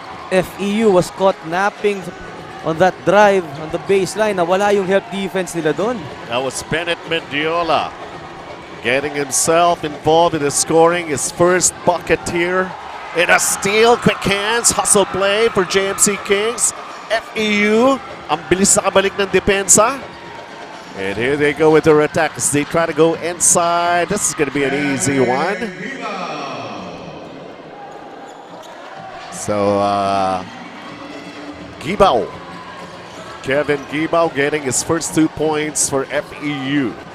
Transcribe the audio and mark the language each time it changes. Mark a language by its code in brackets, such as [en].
[en] FEU was caught napping on that drive on the baseline. [tl] Nawala yung help defense nila doon. [en] That was Bennett Mendiola getting himself involved in the scoring. His first bucket here. And a steal, quick hands, hustle play for JMC Kings. [tl] FEU, ang bilis na kabalik ng depensa. [en] And here they go with their attack as they try to go inside. This is going to be an easy one. So, Gibao. Kevin Gibao getting his first 2 points for FEU.